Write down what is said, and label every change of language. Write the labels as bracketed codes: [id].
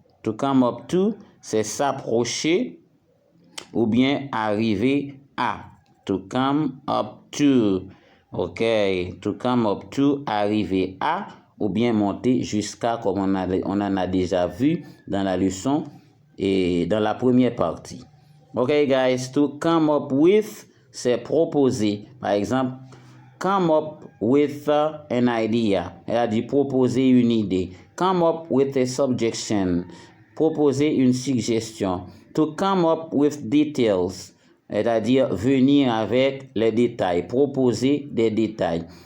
[fr] To come up to, c'est s'approcher ou bien arriver à. To come up to. Ok, to come up to, arriver à, ou bien monter jusqu'à, comme on en a déjà vu dans la leçon et dans la première partie. Ok, guys, to come up with, c'est proposer. Par exemple, [en] come up with an idea. [fr] Elle a dit proposer une idée. [en] Come up with a suggestion. [fr] Proposer une suggestion. [en] To come up with details. [fr] C'est-à-dire venir avec les détails, proposer des détails.